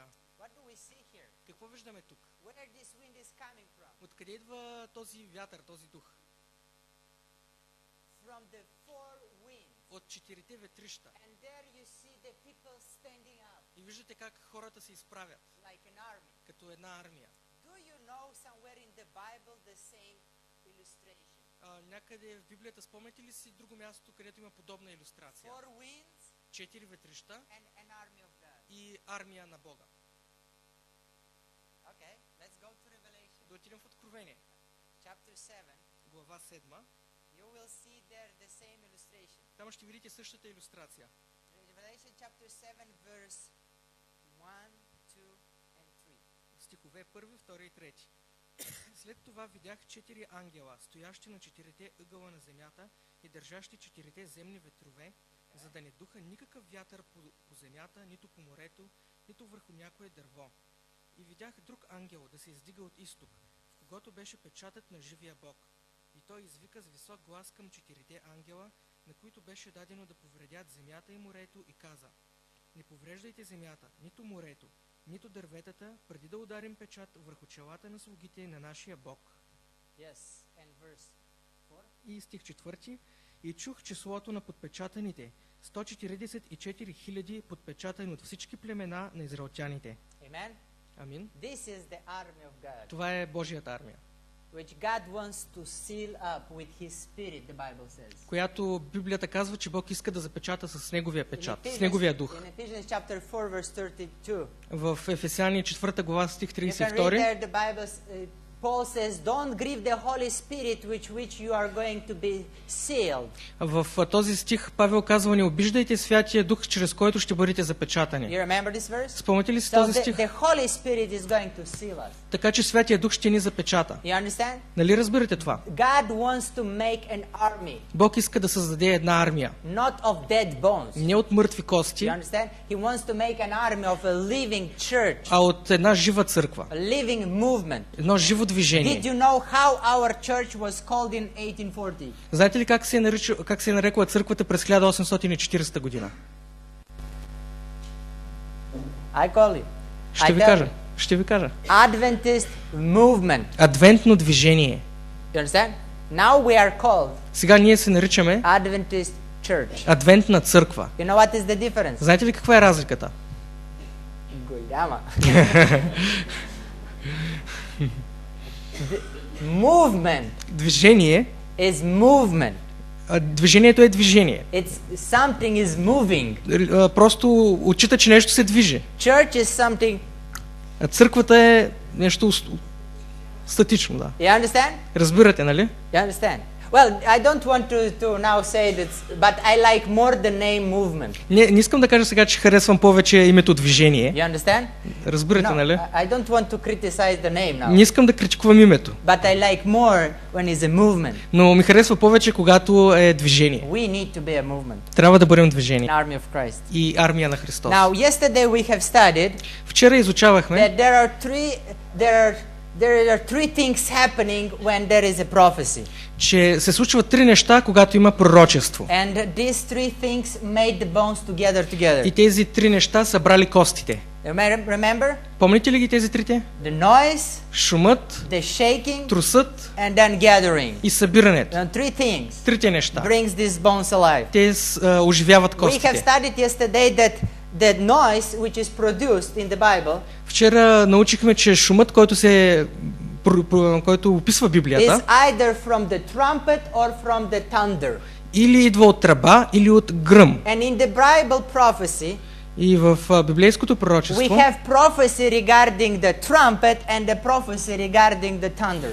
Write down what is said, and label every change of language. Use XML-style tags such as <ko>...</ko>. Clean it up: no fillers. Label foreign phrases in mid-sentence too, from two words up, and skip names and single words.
<bg>Какво виждаме тук? Откъде идва този вятър, този дух? От четирите ветрища. И виждате как хората се изправят,</bg> <en>like an army.</en> <bg>като една армия.</bg> <en>Do you know somewhere in the Bible the same illustration?</en> <bg>Някъде в Библията спомняте ли си друго място, където има подобна илюстрация?</bg> <en>4 winds</en> <bg>4 ветрища</bg> <en>and an army of God.</en> <bg>и армия на Бога.</bg> <en>Okay, let's go to Revelation.</en> <bg>Да отидем в Откровение,</bg> <en>Chapter 7.</en> <bg>глава 7.</bg> <en>You will see there the same illustration.</en> <bg>Там ще видите същата илюстрация.</bg> <en>Revelation chapter 7 verse 1, 2 and 3.</en> <bg>Стихове 1, 2 и 3. След това видях 4 ангела, стоящи на 4 ъгъла на земята и държащи 4 земни ветрове, за да не духа никакъв вятър по земята, нито по морето, нито върху някое дърво. И видях друг ангел да се издига от изток, в когото беше печатът на живия Бог. И той извика с висок глас към 4 ангела, на които беше дадено да повредят земята и морето, и каза: не повреждайте земята, нито морето, нито дърветата, преди да ударим печат върху челата на слугите на нашия Бог.</bg> <en>Yes, and verse 4.</en> <bg>И стих 4. И чух числото на подпечатаните, 144 000 подпечатани от всички племена на израелтяните.</bg> <en>Amen.</en> <bg>Амин.</bg> <en>This is the army of God,</en> <bg>Това е Божията армия,</bg> <en>which God wants to seal up with His Spirit, the Bible says.</en> <bg>която Библията казва, че Бог иска да запечата с Неговия печат, с Неговия дух.</bg> <en>In Ephesians chapter 4 verse 32.</en> <bg>В Ефесяни 4 глава стих</bg> <en>You can read</en> <bg>32</bg> <en>there the Bible, Paul says, don't grieve the Holy Spirit with which you are going to be sealed.</en> <bg>в този стих Павел казва: не обиждайте Святия Дух, чрез който ще бъдете запечатани.</bg> <en>You remember this verse?</en> <bg>Спомняте ли си</bg> <en>So</en> <bg>този стих?</bg> <en>the Holy Spirit is going to seal us.</en> <bg>Така че Святия Дух ще ни запечата.</bg> <en>You understand?</en> <bg>Нали разбирате това?</bg> <en>God wants to make an army,</en> <bg>Бог иска да създаде една армия,</bg> <en>not of dead bones.</en> <bg>не от мъртви кости,</bg> <en>You understand? He wants to make an army of a living church,</en> <bg>а от една жива църква,</bg> <en>a living movement.</en> <bg>едно живо</bg> <en>Did</en> <bg>движение.</bg> <en>you know how our church was called in 1840?</en> <bg>Знаете ли как се е нарекла църквата през 1840 година?</bg> <en>I call it.</en> <bg>Ще ви кажа. Ще ви кажа.</bg> <en>Adventist movement.</en> <bg>Адвентно движение.</bg> <en>You understand? Now we are called</en> <bg>Сега ние се наричаме</bg> <en>Adventist church.</en> <bg>Адвентна църква.</bg> <en>You know what is the difference?</en> <bg>Знаете ли каква е разликата? Голяма.</bg> <en>The movement</en> <bg>Движение.</bg> <en>is movement.</en> <bg>Движението е движение.</bg> <en>It's something is moving.</en> <bg>Просто отчита, че нещо се движи.</bg> <en>Church is something.</en> <bg>А църквата е нещо статично, да.</bg> <en>You understand?</en> <bg>Разбирате, нали?</bg> <en>You understand? Well, I don't want to now say that, but I like more the name movement.</en> <bg>Не искам да кажа сега, че харесвам повече името движение.</bg> <en>You understand?</en> <bg>Разбирате,</bg> <en>No,</en> <bg>нали?</bg> <en>I don't want to criticize the name now.</en> <bg>Не искам да критикувам името,</bg> <en>But I like more when it's a movement.</en> <bg>но ми харесва повече, когато е движение.</bg> <en>We need to be a movement,</en> <bg>Трябва да бъдем движение</bg> <en>an army of Christ.</en> <bg>и армия на Христос.</bg> <en>Now, yesterday we have studied</en> <bg>Вчера изучавахме,</bg> <en>that there are three things happening when there is a prophecy.</en> <bg>че се случват 3 неща, когато има пророчество.</bg> <en>And these three things made the bones together.</en> <bg>И тези 3 неща са брали костите.</bg> <en>Remember?</en> <bg>Помните ли ги тези трите?</bg> <en>The noise,</en> <bg>Шумът,</bg> <en>the shaking,</en> <bg>трусът</bg> <en>and then gathering.</en> <bg>и събирането.</bg> <en>And three things</en> <bg>Трите неща.</bg> <en>brings these bones alive.</en> <bg>Те оживяват</bg> <en>We have</en> <bg>костите.</bg> <en>studied yesterday that the noise which is produced in the Bible</en> <bg>Вчера научихме, че шумът, който описва</bg> <en>is</en> <bg>Библията,</bg> <en>either from the trumpet or from the thunder.</en> <bg>или идва от тръба, или от гръм.</bg> <en>And in the Bible prophecy,</en> <bg>И в библейското</bg> <en>we</en> <bg>пророчество</bg> <en>have prophecy regarding the trumpet and the prophecy regarding the thunders.</en>